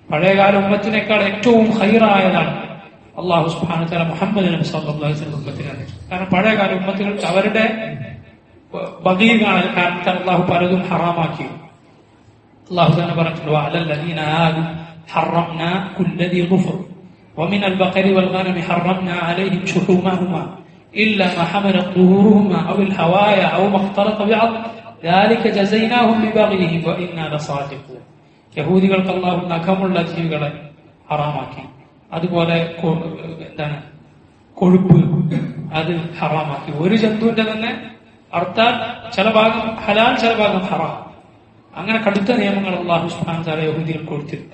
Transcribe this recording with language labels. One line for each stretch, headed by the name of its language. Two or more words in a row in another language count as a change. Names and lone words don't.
Malayalam: പഴയകാല ഉമ്മത്തിനേക്കാൾ ഏറ്റവും ഖൈറായതാണ്
Arabic: الله سبحانه وتعالى
Malayalam: മുഹമ്മദ് നബി
Arabic: صلى الله عليه وسلم
Malayalam: ഉമ്മത്തിനെ അറിയിച്ചത്. കാരണം പഴയകാല ഉമ്മത്തുകൾക്ക് അവരുടെ ബഗീ കാരണത്താൽ അള്ളാഹു പലതും ഹറാമാക്കി. അള്ളാഹു തന്നെ പറഞ്ഞിട്ടുണ്ട്
Arabic: وعلى الذين هادوا حرمنا كل ذي ظفر ومن البقر والغنم حرمنا عليهم شحومهما إلا ما حملت ظهورهما أو الحوايا أو ما اختلط بعض ذلك جزيناهم ببغيهم وإنا لصادقون.
Malayalam: യഹൂദികൾക്ക് അള്ളാഹു നഖമുള്ള ജീവികളെ ഹറാമാക്കി. അതുപോലെ എന്താണ് കൊഴുപ്പ് അത് ഹറാമാക്കി. ഒരു ജന്തുവിന്റെ തന്നെ അർത്ഥാൽ ചില ഭാഗം ഹലാൽ ചില ഭാഗം ഹറാം. അങ്ങനെ കടുത്ത നിയമങ്ങൾ
Arabic: الله سبحانه وتعالى
Malayalam: യഹൂദികൾക്ക് കൊടുത്തിരുന്നു.